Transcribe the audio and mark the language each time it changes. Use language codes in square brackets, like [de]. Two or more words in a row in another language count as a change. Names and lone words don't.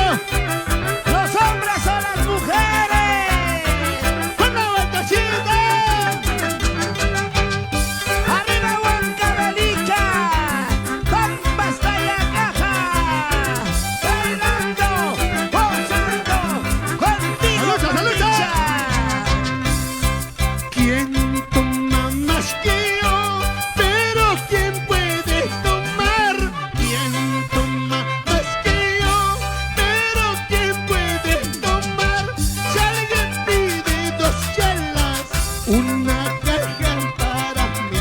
[es] ¡Los hombres o las mujeres! ¡Una vueltecita! ¡Arriba Huancavelica! ¡Compa está en la caja! ¡Bailando, gozando, contigo, ¡Salucha, salucha! Papicha! ¿Quién toma más que yo? Pero ¿quién puede tomar? ¿Quién toma más que yo? Pero ¿quién puede tomar? Si alguien pide 2 chelas, una caja para mí.